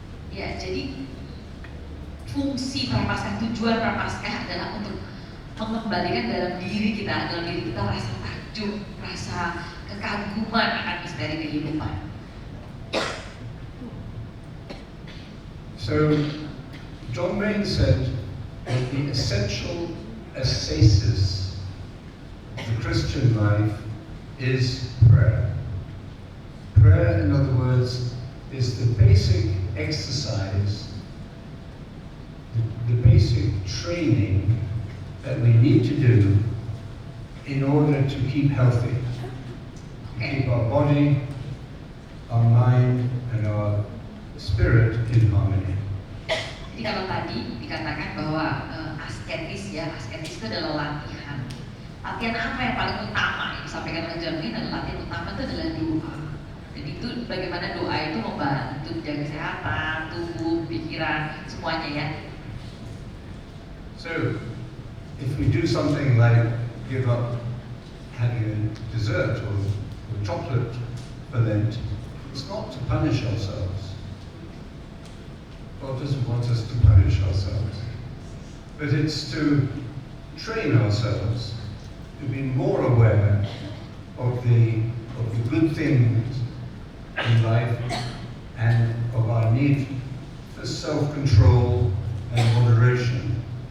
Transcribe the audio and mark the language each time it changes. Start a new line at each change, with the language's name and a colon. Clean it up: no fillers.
Indonesian: Ya, jadi fungsi Prapaskah, tujuan Prapaskah adalah untuk mengembalikan dalam diri kita rasa takjub, rasa kekaguman akan misteri kehidupan.
English: So, John Rain said that the essential ascesis of the Christian life is prayer. Prayer, in other words, is the basic exercise, the basic training that we need to do in order to keep healthy, keep our body, our mind, and our spirit in harmony.
Indonesian: Jadi kalau tadi dikatakan bahwa asketis itu adalah latihan. Latihan apa yang paling utama yang disampaikan oleh John Rain adalah latihan utama itu adalah doa. Jadi itu bagaimana doa itu membantu menjaga kesehatan, tubuh, pikiran, semuanya ya.
English: So, if we do something like give up having a dessert or chocolate for Lent, it's not to punish ourselves. God doesn't want us to punish ourselves, but it's to train ourselves to be more aware of the good things in life and of our need for self-control and moderation.